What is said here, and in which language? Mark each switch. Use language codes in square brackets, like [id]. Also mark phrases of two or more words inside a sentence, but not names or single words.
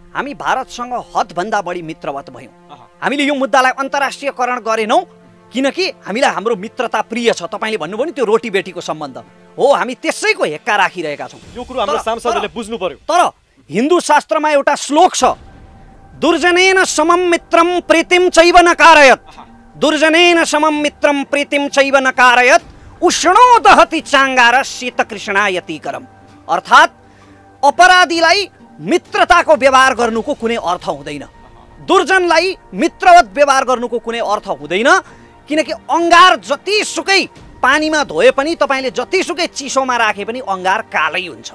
[ne] हामी भारतसँग हदभन्दा बढी मित्रवत भयौँ। हामीले यो मुद्दालाई अन्तर्राष्ट्रियकरण गरेनौँ किनकि हामीलाई हाम्रो मित्रता प्रिय छ। तपाईँले भन्नुभयो नि त्यो रोटी बेटीको सम्बन्ध हो, हामी त्यसैको हेक्का राखिरहेका छौँ। यो कुरो हाम्रो सांसदहरूले बुझ्नु पर्यो। तर हिन्दू शास्त्रमा एउटा श्लोक छ, [sa] दुर्जनेन समम मित्रम प्रीतिम चैव न कारयत, दुर्जनेन समम मित्रम प्रीतिम चैव न कारयत, उष्णो दहति चाङ्गार शीत कृष्णायतिकरम। [ne] अर्थात् अपराधीलाई मित्रताको व्यवहार गर्नुको कुनै अर्थ हुँदैन, दुर्जनलाई मित्रवत व्यवहार गर्नुको कुनै अर्थ हुँदैन। किनकि अङ्गार जतिसुकै पानीमा धोए पनि, तपाईँले जतिसुकै चिसोमा राखे पनि अङ्गार कालै हुन्छ।